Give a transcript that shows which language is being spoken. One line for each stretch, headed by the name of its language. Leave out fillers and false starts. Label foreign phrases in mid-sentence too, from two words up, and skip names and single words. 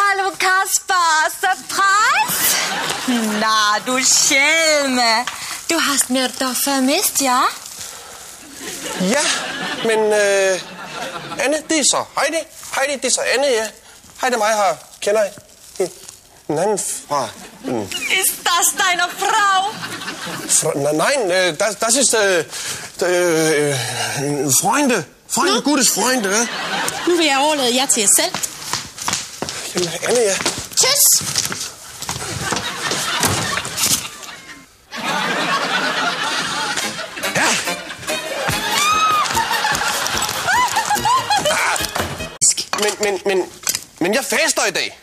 German: Kasper, surprise! Na, du Schelme. Du hast mir doch vermisst, ja? Ja,
Danish: men Anne, det er så Heidi. Heidi, det er så Anne, ja. Hej, det er mig her. Kender I? En anden fra...
German: Ist das deine Frau? Nein, das ist Freunde. Freunde, gutes Freunde, ja.
Danish: Nu vil jeg overlade jer til jer selv. Jamen, Anne, ja. Tjøs! Men jeg faster i dag.